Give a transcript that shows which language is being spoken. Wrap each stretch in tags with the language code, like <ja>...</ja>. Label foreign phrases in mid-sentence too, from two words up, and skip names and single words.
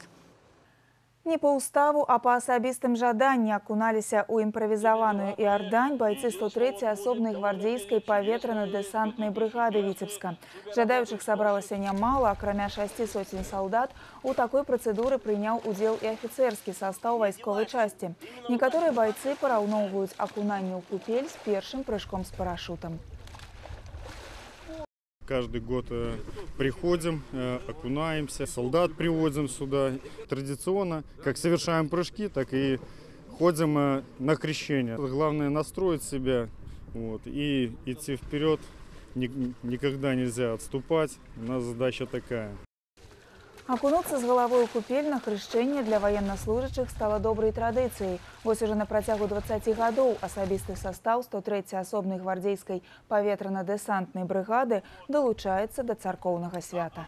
<ru>Не по уставу,</ru> <be>а по асабістым жаданні акуналіся ў імправізаваную Іардань байцы 103-й асобнай гвардзейскай паветрана-дэсантнай брыгады Віцебска. Жадаючых сабралася нямала, акрамя 6 сотень салдат, у такой працэдуры прыняў удзел і афіцэрскі састаў вайсковай часці. Некаторыя байцы параўноўваюць акунанне ў купель з першым прыжком з парашютам.</be> <ru>Каждый год приходим, окунаемся, солдат приводим сюда. Традиционно, как совершаем прыжки, так и ходим на крещение. Главное настроить себя и идти вперед. Никогда нельзя отступать. У нас задача такая.</ru> <be>Акунуцца з галавой у купель на хрышчэнне для ваеннаслужачых стала добрай традыцыяй. Вось уже на працягу 20 гадоў асабісты састаў 103-й асобнай гвардзейскай паветрана-дэсантнай брыгады далучаецца да царкоўнага свята.</be>